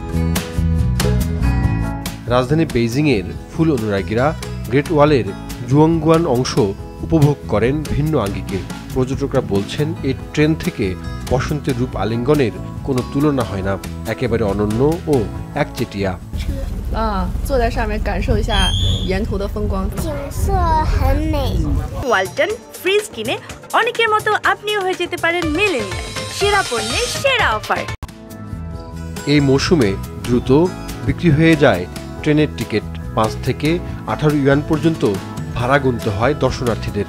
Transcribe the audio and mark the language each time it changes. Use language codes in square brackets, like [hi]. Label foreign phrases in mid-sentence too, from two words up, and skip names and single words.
[bn] রাজধানী বেইজিংয়ের ফুল অনুরাগীরা গ্রেট ওয়ালের জুয়াংগুয়ান অংশ উপভোগ করেন ভিন্ন আঙ্গিকে। পর্যটকরা বলছেন এই ট্রেন থেকে বসন্তের রূপ আলিঙ্গনের কোনো তুলনা হয় না, একেবারে অনন্য ও একচেটিয়া। [zh] 坐在上面感受一下沿途的风光，景色很美。 [bn] ওয়ালটন ফ্রিজ কিনে অনেকের মতো আপনিও হয়ে যেতে পারেন মিলেনিয়াল, সেরা পণ্যের সেরা অফার। এই মৌসুমে দ্রুত বিক্রি হয়ে যায় ট্রেনের টিকিট। 5 থেকে 18 ইউয়ান পর্যন্ত ভাড়া গুনতে হয় দর্শনার্থীদের।